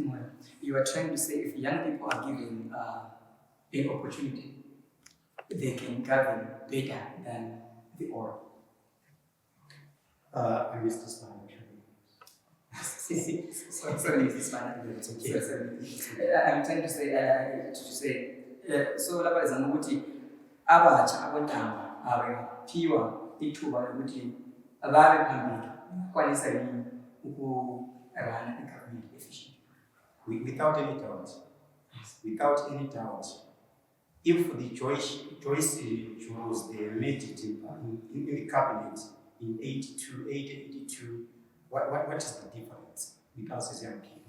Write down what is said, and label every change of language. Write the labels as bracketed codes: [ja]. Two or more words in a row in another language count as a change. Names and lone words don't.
[en] Moya, you are trying to say if young people are given an opportunity, they can govern better than the old. I missed this one. Sorry, Mrs. Mann. It's okay. I'm trying to say, [nd] so lapha izama ukuthi abatsha abantanga abaphiwa ithuba lokuthi babe phambili bakwanisa yini ukurana i- [en] government efficiently. Without any doubt, if the Joyce chose they made it in the cabinet in 82, what is the difference with us as young people?